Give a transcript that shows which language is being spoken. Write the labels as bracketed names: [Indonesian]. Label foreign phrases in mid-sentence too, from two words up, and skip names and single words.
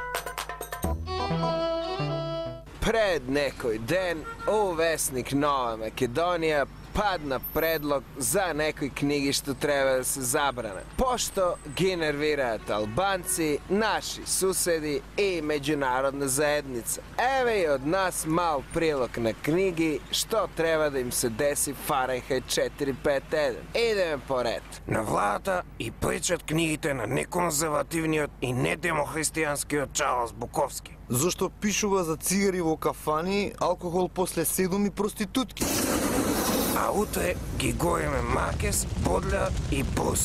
[Macedonian] Пред некој ден у Весник Нова Македонија падна предлог за некој книги што треба да се забране. Пошто ги нервирајат Албанци, наши суседи и меѓународна заједница. Ево и од нас мал прилог на книги што треба да им се деси Fahrenheit 451. Идемо по ред. На владата и пречат книгите на неконзервативниот и недемохристијанскиот Чарлс Буковски. Зашто пишува за цигари во кафани, алкохол после 7 и проститутки. А утре ги гориме Маркес, Бодля и Пруст.